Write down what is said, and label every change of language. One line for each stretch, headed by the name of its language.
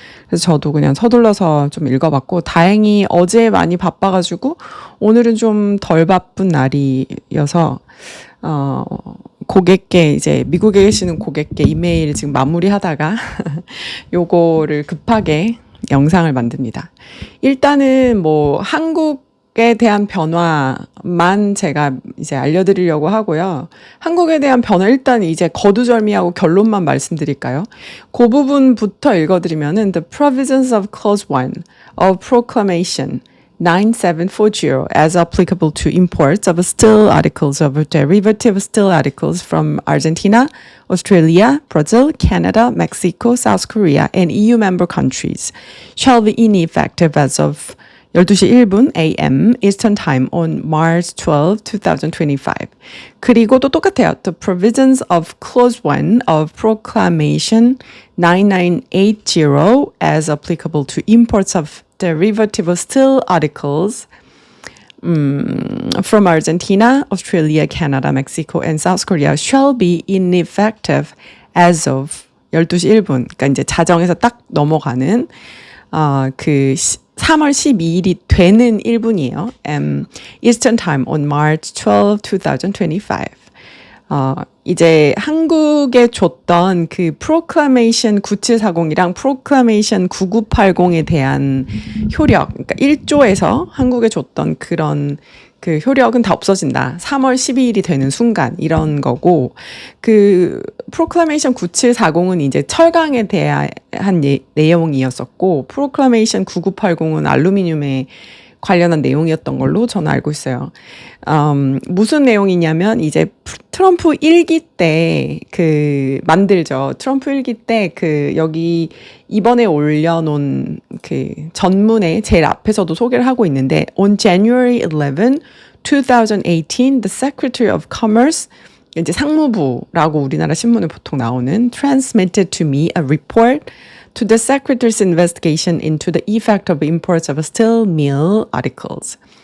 Korean: 그래서 저도 그냥 서둘러서 좀 읽어봤고, 다행히 어제 많이 바빠가지고 오늘은 좀 덜 바쁜 날이어서 고객께 이제 미국에 계시는 고객께 이메일 지금 마무리하다가 요거를 급하게 영상을 만듭니다. 일단은 한국에 대한 변화만 제가 이제 알려드리려고 하고요. 한국에 대한 변화 일단 이제 거두절미하고 결론만 말씀드릴까요?
English: 그 부분부터 읽어드리면은 The provisions of Clause 1 of Proclamation 9740 as applicable to imports of steel articles of derivative steel articles from Argentina, Australia, Brazil, Canada, Mexico, South Korea, and EU member countries shall be ineffective as of
Korean: 12시 1분
English: AM Eastern Time on March 12, 2025.
Korean: 그리고 또 똑같아요.
English: The provisions of Clause 1 of Proclamation 9980 as applicable to imports of derivative steel articles from Argentina, Australia, Canada, Mexico, and South Korea shall be ineffective as of
Korean: 12시 1분. 그러니까 이제 자정에서 딱 넘어가는 3월 12일이 되는 1분이에요.
English: Eastern Time on March 12, 2025.
Korean: 이제 한국에 줬던 그 Proclamation 9740이랑 Proclamation 9980에 대한 효력, 그러니까 1조에서 한국에 줬던 그런 그 효력은 다 없어진다. 3월 12일이 되는 순간 이런 거고, 그 Proclamation 9740은 이제 철강에 대한 내용이었었고, Proclamation 9980은 알루미늄에 관련한 내용이었던 걸로 저는 알고 있어요. 무슨 내용이냐면 이제 트럼프 1기 때 만들죠. 트럼프 1기 때 여기 이번에 올려놓은 전문에 제일 앞에서도 소개를 하고 있는데
English: On January 11, 2018, the Secretary of Commerce
Korean: 이제 상무부라고 우리나라 신문에 보통 나오는
English: transmitted to me a report to the Secretary's investigation into the effect of imports of steel mill articles.